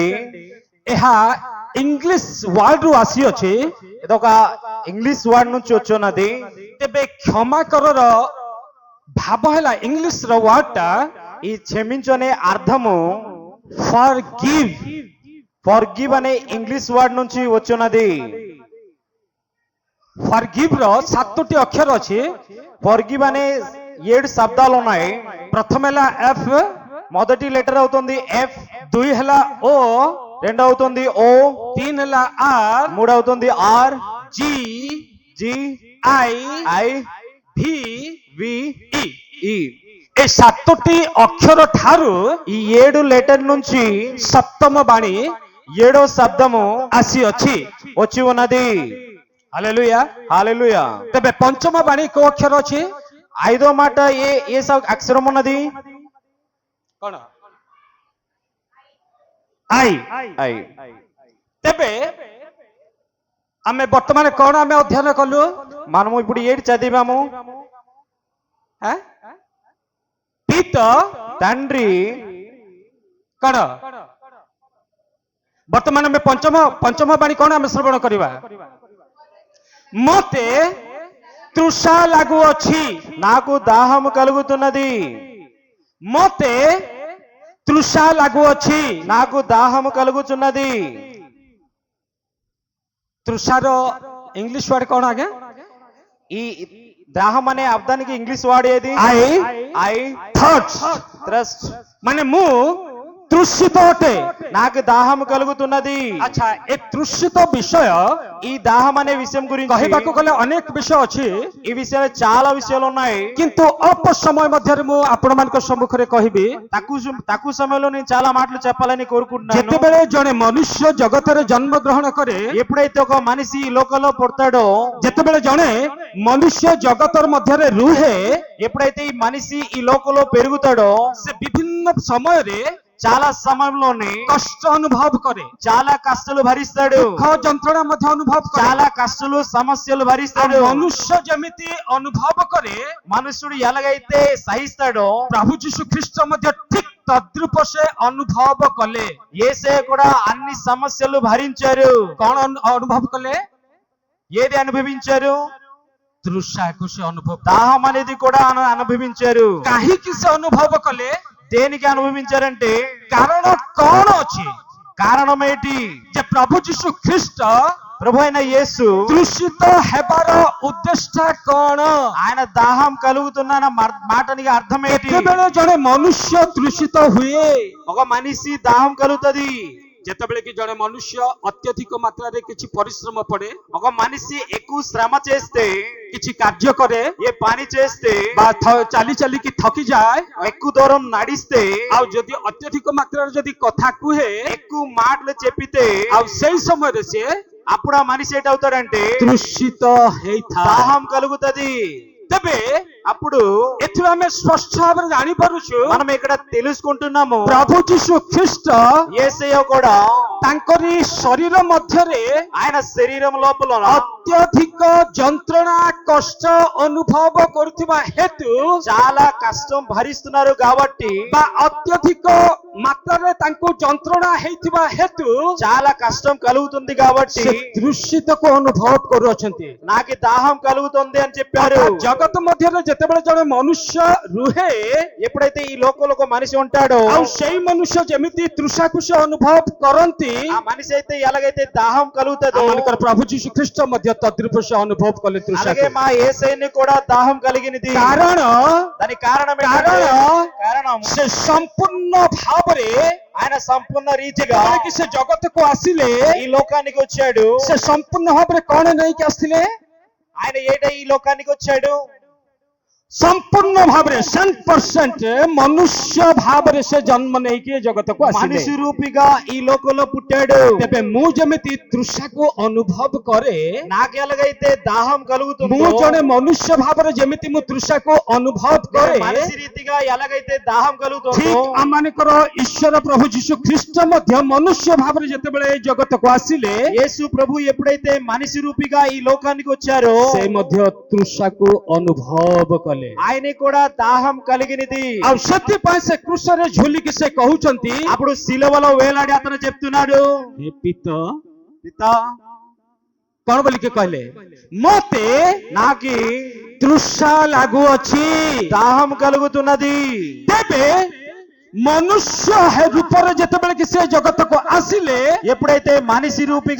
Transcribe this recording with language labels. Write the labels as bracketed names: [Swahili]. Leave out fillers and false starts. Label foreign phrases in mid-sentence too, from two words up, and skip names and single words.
[Odia] ଏହା [English] English word [Odia] ରୁ ଆସିଅଛି। [Telugu] ఇదొక [English] English word [Telugu] నుంచి వచ్చున్నది। [Odia] ତେବେ କ୍ଷମା କରର ଭାବ ହେଲା ଇଂଲିଶ ର ୱାର୍ଡ ଟା [Telugu] ఈ క్షమించు అనే అర్థము forgive। ఫర్గివ్ అనే [English] English word [Telugu] నుంచి వచ్చున్నది। [Odia] forgive ର 7ଟି ଅକ୍ଷର ଅଛି। [Telugu] ఫర్గివ్ అనే 7 శబ్దాలు ఉన్నాయి। [Odia] ପ୍ରଥମ ହେଲା F, [Telugu] మొదటి లెటర్ అవుతుంది ఎఫ్, [Odia] 2 ହେଲା O, [Telugu] రెండు అవుతుంది ఓ, [Odia] 3 ହେଲା R, [Telugu] మూడు అవుతుంది ఆర్, [Odia] G, [Telugu] జి, [Odia] I, [Telugu] ఐ, [Odia] V, [Telugu] వి, [Odia] E। [Telugu] ఈ। [Odia] ଏ 7ଟି ଅକ୍ଷର ଠାରୁ [Telugu] ఈ 7 లెటర్ నుంచి [Odia] ସପ୍ତମ ବାଣୀ [Telugu] 7వ శబ్దము [Odia] ଆସିଅଛି। [Telugu] వచ్చి ఉన్నది। [Odia] ହାଲେଲୁୟା। [Telugu] హల్లెలూయా। [Odia] ତେବେ ପଞ୍ଚମ ବାଣୀ କୋଉ ଅକ୍ଷର ଅଛି? [Telugu] 5వ మాట ఏ అక్షరం ఉన్నది? [Odia] କଣ? I। [Telugu] ఐ। [Odia] ତେବେ ଆମେ ବର୍ତ୍ତମାନ କଣ ଆମେ ଅଧ୍ୟୟନ କଲୁ? [Telugu] మనము ఇప్పుడు 7 చదివాము। [Odia] ପିତ [Telugu] తండ్రి [Odia] କଣ? ବର୍ତ୍ତମାନ ଆମେ ପଞ୍ଚମ ବାଣୀ କଣ ଆମେ ଶ୍ରବଣ କରିବା? ମତେ ତୃଷା ଲାଗୁଅଛି, [Telugu] నాకు దాహము కలుగుతున్నది, [Odia] ମତେ ତୃଷା ଲାଗୁଅଛି। [Telugu] నాకు దాహము కలుగుతున్నది। [Odia] ତୃଷାର [English] English word [Odia] କଣ ଆଜ୍ଞା? [Telugu] ఈ దాహం అనే అర్థానికి [English] English word [Telugu] ఏది? ఐ థర్డ్స్, థ్రస్ట్। [Odia] ମାନେ ମୁଁ ତୃଷିତ ଅଟେ। [Telugu] నాకు దాహము కలుగుతున్నది। [Odia] ଆଚ୍ଛା, ଏ ତୃଷିତ ବିଷୟ [Telugu] ఈ దాహం అనే విషయం గురించి [Odia] କହିବାକୁ గଲେ ଅନେକ ବିଷୟ ଅଛି, [Telugu] ఈ విషయాలు చాలా విషయాలు ఉన్నాయి। [Odia] କିନ୍ତୁ ଅଳ୍ପ ସମୟ ମଧ୍ୟରେ ମୁଁ ଆପଣମାନଙ୍କ ସମ୍ମୁଖରେ କହିବି। [Telugu] తక్కువ సమయంలో నేను చాలా మాటలు చెప్పాలని కోరుకుంటున్నాను। [Odia] ଯେତେବେଳେ ଜଣେ ମନୁଷ୍ୟ ଜଗତରେ ଜନ୍ମ ଗ୍ରହଣ କରେ, [Telugu] ఎప్పుడైతే ఒక మనిషి ఈ లోకంలో పుడతాడో, [Odia] ଯେତେବେଳେ ଜଣେ ମନୁଷ୍ୟ ଜଗତର ମଧ୍ୟରେ ରୁହେ, [Telugu] ఎప్పుడైతే ఈ మనిషి ఈ లోకంలో పెరుగుతాడో, [Odia] ସେ ବିଭିନ୍ନ ସମୟରେ [Telugu] చాలా సమయంలోనే [Odia] କଷ୍ଟ ଅନୁଭବ କରେ, [Telugu] చాలా కష్టాలు భరిస్తాడు, [Odia] ଦୁଃଖ ଯନ୍ତ୍ରଣା ମଧ୍ୟ ଅନୁଭବ କରେ। [Telugu] చాలా కష్టాలు సమస్యలు భరిస్తాడు। [Odia] ମନୁଷ୍ୟ ଯେମିତି ଅନୁଭବ କରେ, [Telugu] మనుషుడు ఎలాగైతే సహిస్తాడో, [Odia] ପ୍ରଭୁ ଯୀଶୁ ଖ୍ରୀଷ୍ଟ ମଧ୍ୟ ଠିକ ତଦ୍ରୂପ ସେ ଅନୁଭବ କଲେ। [Telugu] యేసే కూడా అన్ని సమస్యలు భరించారు। [Odia] କଣ ଅନୁଭବ କଲେ? [Telugu] ఏది అనుభవించారు? [Odia] తృషాకు ସେ ଅନୁଭବ [Telugu] దాహం అనేది కూడా అనుభవించారు. [Odia] କାହିଁକି ସେ ଅନୁଭବ କଲେ? [Telugu] దేనికి అనుభవించారంటే [Odia] କାରଣ କଣ ଅଛି? [Telugu] కారణం ఏంటి? [Odia] ଯେ ପ୍ରଭୁ ଯୀଶୁ ଖ୍ରୀଷ୍ଟ [Telugu] ప్రభు అయిన యేసు [Odia] తృషిత ହେବାର ଉଦ୍ଦେଶ୍ୟ କଣ? [Telugu] ఆయన దాహం కలుగుతున్న మాటనికి అర్థం ఏంటి? [Odia] ଯେତେବେଳେ ଜଣେ ମନୁଷ୍ୟ ତୃଷିତ ହୁଏ, [Telugu] ఒక మనిషి దాహం కలుగుతది. [Odia] ଯେତେବେଳେ କି ଜଣେ ମନୁଷ୍ୟ ଅତ୍ୟଧିକ ମାତ୍ରାରେ କିଛି ପରିଶ୍ରମ ପଡେ, [Telugu] ఒక మనిషి ఎక్కువ శ్రమ చేస్తే, [Odia] କିଛି କାର୍ଯ୍ୟ କରେ, [Telugu] ఏ పని చేస్తే, [Odia] ବା ଚାଲି ଚାଲିକି ଥକି ଯାଏ, [Telugu] ఎక్కువ దూరం నడిస్తే, [Odia] ଆଉ ଯଦି ଅତ୍ୟଧିକ ମାତ୍ରାରେ ଯଦି କଥା କୁହେ, [Telugu] ఎక్కువ మాటలు చెప్పితే, [Odia] ଆଉ ସେଇ ସମୟରେ ସେ [Telugu] అప్పుడు ఆ మనిషి ఏంటవుతాడంటే [Odia] తృషిత ହେଇଥାଏ। [Telugu] దాహం కలుగుతది। [Odia] ତେବେ [Telugu] అప్పుడు [Odia] ଏଥିରୁ ଆମେ ସ୍ପଷ୍ଟ ଭାବରେ ଜାଣିପାରୁଛୁ [Telugu] మనం ఇక్కడ తెలుసుకుంటున్నాము [Odia] ପ୍ରଭୁ ଯୀଶୁ ଖ୍ରୀଷ୍ଟ [Telugu] యేసయ్య కూడా [Odia] ତାଙ୍କରି ଶରୀର ମଧ୍ୟରେ [Telugu] ఆయన శరీరం లోపల [Odia] ଅତ୍ୟଧିକ ଯନ୍ତ୍ରଣା କଷ୍ଟ ଅନୁଭବ କରୁଥିବା ହେତୁ [Telugu] చాలా కష్టం భరిస్తున్నారు కాబట్టి, [Odia] ବା ଅତ୍ୟଧିକ ମାତ୍ରାରେ ତାଙ୍କୁ ଯନ୍ତ୍ରଣା ହେଇଥିବା ହେତୁ [Telugu] చాలా కష్టం కలుగుతుంది కాబట్టి [Odia] ସେ ତୃଷିତକୁ ଅନୁଭବ କରୁଅଛନ୍ତି। [Telugu] నాకు దాహం కలుగుతుంది అని చెప్పారు। [Odia] ଜଗତ ମଧ୍ୟରେ ଯେତେବେଳେ ଜଣେ ମନୁଷ୍ୟ ରୁହେ, [Telugu] ఎప్పుడైతే ఈ లోకంలో ఒక మనిషి ఉంటాడో, [Odia] ଆଉ ସେଇ ମନୁଷ୍ୟ ଯେମିତି ତୃଷାକୁ ସେ ଅନୁଭବ କରନ୍ତି, [Telugu] ఆ మనిషి అయితే ఎలాగైతే దాహం కలుగుతుందో, [Odia] ଆମମାନଙ୍କର ପ୍ରଭୁ ଯୀଶୁ ଖ୍ରୀଷ୍ଟ ମଧ୍ୟ ତଦ୍ରୂପ ସେ ଅନୁଭବ କଲେ [Telugu] అలాగే [Odia] ତୃଷାକୁ। [Telugu] మా యేసయ్యని కూడా దాహం కలిగినది। [Odia] କାରଣ [Telugu] దానికి కారణం కారణం [Odia] ସେ ସମ୍ପୂର୍ଣ୍ଣ ଭାବରେ [Telugu] ఆయన సంపూర్ణ రీతిగా [Odia] ଯେତେବେଳେ ସେ ଜଗତକୁ ଆସିଲେ, [Telugu] ఈ లోకానికి వచ్చాడు। [Odia] ସେ ସମ୍ପୂର୍ଣ୍ଣ ଭାବରେ କଣ ନେଇକି ଆସିଥିଲେ? [Telugu] ఆయన ఏట ఈ లోకానికి వచ్చాడు? [Odia] ସମ୍ପୂର୍ଣ୍ଣ ଭାବରେ 100% ମନୁଷ୍ୟ ଭାବରେ ସେ ଜନ୍ମ ନେଇକି ଜଗତକୁ ଆସିଲେ। [Telugu] మనిషి రూపిగా ఈ లోకంలో పుట్టాడు। [Odia] ତେବେ ମୁଁ ଯେମିତି ତୃଷାକୁ ଅନୁଭବ କରେ, [Telugu] నాకు ఎలాగైతే దాహం కలుగుతుందో, [Odia] ମୁଁ ଜଣେ ମନୁଷ୍ୟ ଭାବରେ ଯେମିତି ମୁଁ ତୃଷାକୁ ଅନୁଭବ କରେ, [Telugu] మనిషి రీతిగా ఎలాగైతే దాహం కలుగుతుందో, [Odia] ଠିକ ଆମମାନଙ୍କର ଈଶ୍ୱର ପ୍ରଭୁ ଯୀଶୁ ଖ୍ରୀଷ୍ଟ ମଧ୍ୟ ମନୁଷ୍ୟ ଭାବରେ ଯେତେବେଳେ ଏ ଜଗତକୁ ଆସିଲେ, [Telugu] యేసు ప్రభు ఎప్పుడైతే మనిషి రూపిగా ఈ లోకానికి వచ్చారో, [Odia] ସେ ମଧ୍ୟ ତୃଷାକୁ ଅନୁଭବ କଲେ। [Telugu] ఆయన కూడా దాహం కలిగినది। [Odia] ଆଉ ସେଥିପାଇଁ ସେ କୃଷରେ ଝୁଲିକି ସେ କହୁଛନ୍ତି, [Telugu] అప్పుడు శిలువలో వేలాడి అతను చెప్తున్నాడు, [Odia] ହେ ପିତା, [Telugu] పితా [Odia] କଣ ବୋଲିକି କହିଲେ, ମତେ [Telugu] నాకి [Odia] ତୃଷା ଲାଗୁଅଛି। [Telugu] దాహం కలుగుతున్నది। [Odia] ତେବେ ମନୁଷ୍ୟ ରୂପରେ ଯେତେବେଳେ କି ସେ ଜଗତକୁ ଆସିଲେ, [Telugu] ఎప్పుడైతే మనిషి రూపిగా